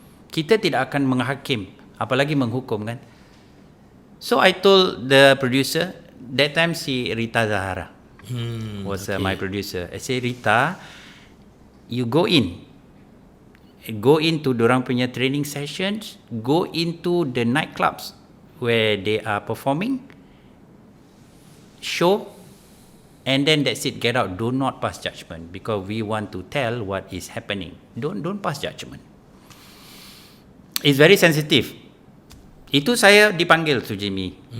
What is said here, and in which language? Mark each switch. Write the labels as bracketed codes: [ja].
[ms] Kita tidak akan menghakim, apalagi menghukum, kan? [en] So I told the producer, that time si Rita Zahara was my producer. I say, Rita, you go into [ms] dorang punya [en] training sessions, go into the nightclubs where they are performing, show, and then that's it, get out. Do not pass judgment, because we want to tell what is happening. Don't pass judgment. It's very sensitive. [id] Itu saya dipanggil, Sujimi.